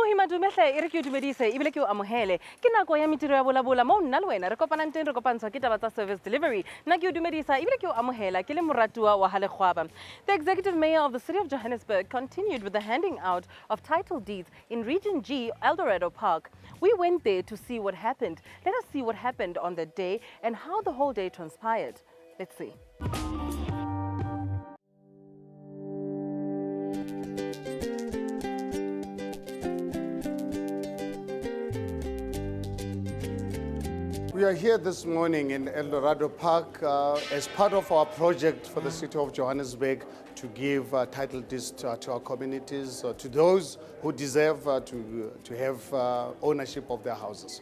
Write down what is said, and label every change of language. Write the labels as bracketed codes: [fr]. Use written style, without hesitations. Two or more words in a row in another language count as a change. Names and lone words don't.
[st] dumehle e re ke dumedise e bile ke o amohele ke nako ya Mintirho ya Vulavula mo nna le wena re kopanang teng re kopantshwa ke taba tsa [en] service delivery [st] nna ke o dumedisa e bile ke o amohela ke le moratuwa wa Halekgwaba. [en] The executive mayor of the city of Johannesburg continued with the handing out of title deeds in Region G, Eldorado Park. We went there to see what happened. Let us see what happened on the day and how the whole day transpired. Let's see. We are here this morning in Eldorado Park as part of our project for the city of Johannesburg to give title deeds to our communities, to those who deserve to have ownership of their houses.